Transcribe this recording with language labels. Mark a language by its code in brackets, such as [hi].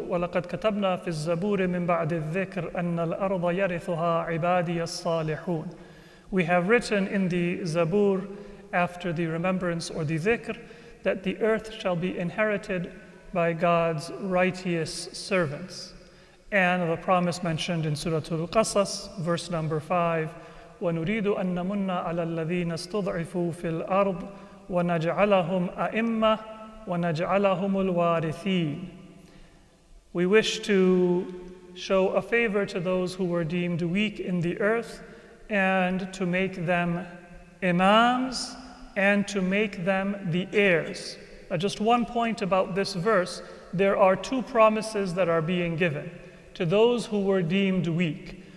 [ar] وَلَقَدْ كَتَبْنَا فِي الزَّبُورِ مِنْ بَعْدِ الذِّكْرِ أَنَّ الْأَرْضَ يَرِثُهَا عِبَادِيَ الصَّالِحُونَ. [en] We have written in the Zabur, after the remembrance or the dhikr, that the earth shall be inherited by God's righteous servants. And the promise mentioned in Surah Al-Qasas, verse number 5, [ar] وَنُرِيدُ أَن نَّمُنَّ عَلَى الَّذِينَ اسْتُضْعِفُوا فِي الْأَرْضِ وَنَجْعَلَهُمْ أَئِمَّةً وَنَجْعَلَهُمُ الْوَارِثِينَ. [en] We wish to show a favor to those who were deemed weak in the earth, and to make them imams, and to make them the heirs. Now, just one point about this verse: there are two promises that are being given to those who were deemed weak.